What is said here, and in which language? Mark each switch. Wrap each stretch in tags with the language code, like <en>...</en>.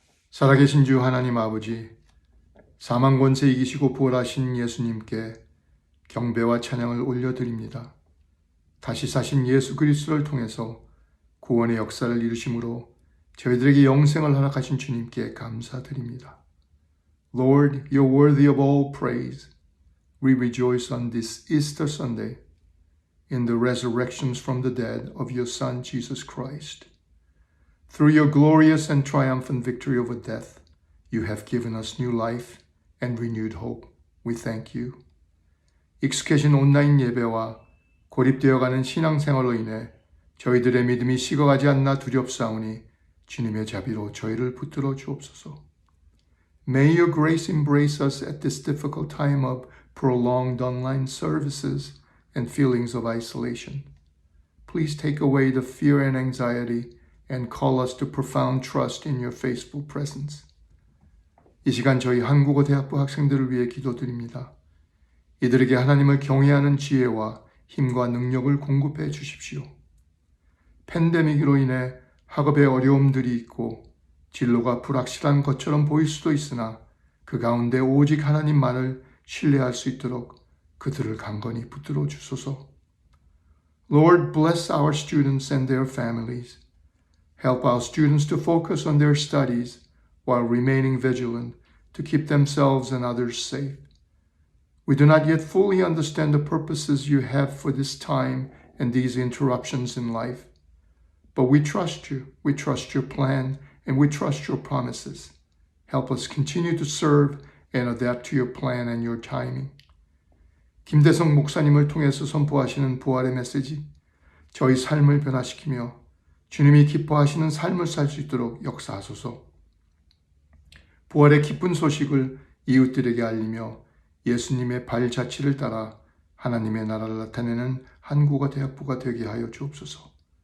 <ko>살아계신 주 하나님 아버지, 사망 권세 이기시고 부활하신 예수님께 경배와 찬양을 올려드립니다. 다시 사신 예수 그리스도를 통해서 구원의 역사를 이루심으로 저희들에게 영생을 허락하신 주님께 감사드립니다.</ko> <en>Lord, you're worthy of all praise. We rejoice on this Easter Sunday in the resurrections from the dead of your Son, Jesus Christ. Through your glorious and triumphant victory over death, you have given us new life and renewed hope. We thank you.</en> <ko>익숙해진 온라인 예배와 고립되어가는 신앙생활로 인해 저희들의 믿음이 식어가지 않나 두렵사오니 주님의 자비로 저희를 붙들어 주옵소서.</ko> <en>May your grace embrace us at this difficult time of prolonged online services and feelings of isolation. Please take away the fear and anxiety and call us to profound trust in your faithful presence.</en> <ko>이 시간 저희 한국어 대학부 학생들을 위해 기도드립니다. 이들에게 하나님을 경외하는 지혜와 힘과 능력을 공급해 주십시오. 팬데믹으로 인해 학업에 어려움들이 있고 진로가 불확실한 것처럼 보일 수도 있으나 그 가운데 오직 하나님만을 신뢰할 수 있도록 그들을 강건히 붙들어 주소서.</ko> <en>Lord, bless our students and their families. Help our students to focus on their studies while remaining vigilant to keep themselves and others safe. We do not yet fully understand the purposes you have for this time and these interruptions in life. But we trust you, we trust your plan, and we trust your promises. Help us continue to serve and adapt to your plan and your timing.</en> <ko>김대성 목사님을 통해서 선포하시는 부활의 메시지, 저희 삶을 변화시키며 주님이 기뻐하시는 삶을 살 수 있도록 역사하소서. 부활의 기쁜 소식을 이웃들에게 알리며 예수님의 발자취를 따라 하나님의 나라를 나타내는 한국어 대학부가 되게 하여 주옵소서.</ko>